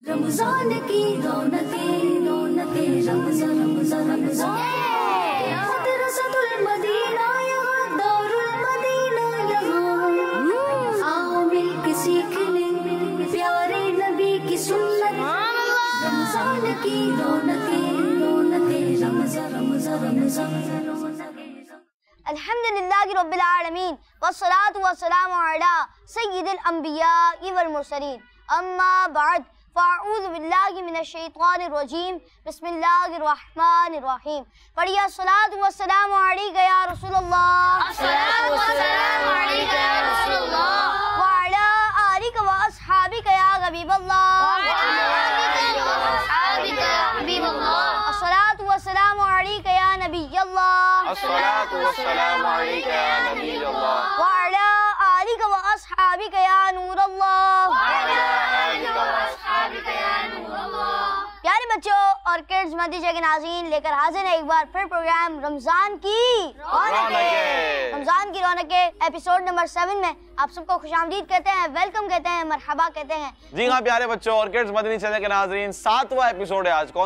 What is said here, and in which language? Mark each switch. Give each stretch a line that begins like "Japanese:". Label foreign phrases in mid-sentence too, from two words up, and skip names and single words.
Hindi: रमजान की रौनकें रौनकें रमजान रमजान रमजान मदरसतुल मदीना यहाँ दारुल मदीना यहाँ आओ मिलके सीख लें प्यारे नबी की सुन्नत रमजान की रौनकें रौनकें रमजान रमजान रमजान।
Arabic: الحمد لله رب العالمين والصلاة والسلام على سيد الأنبياء والمرسلين أما بعد فأعوذ بالله من الشيطان الرجيم بسم الله الرحمن الرحيم. पढ़िए الصلاة والسلام عليك يا رسول الله الصلاة والسلام عليك يا رسول الله وعلى آلك وأصحابك يا حبيب الله وعلى آلك وأصحابك يا حبيب الله الصلاة والسلام عليك يا نبي الله الصلاة والسلام عليك يا نبي الله وعلى آلك وأصحابك يا نور الله وعلى آلك وأصحابك يا نور الله.
Hindi: प्यारे बच्चों और किड्स मदीजे के नाज़रीन, लेकर हाजिर है एक बार फिर प्रोग्राम रमजान की रौनकें। रमजान की रौनकें एपिसोड नंबर 7 में आप सबको खुशामदीद कहते हैं, वेलकम कहते हैं, मरहबा कहते हैं। जी हाँ प्यारे बच्चों और किड्स मदनी चैनल के नाज़रीन, 7वां एपिसोड है आज।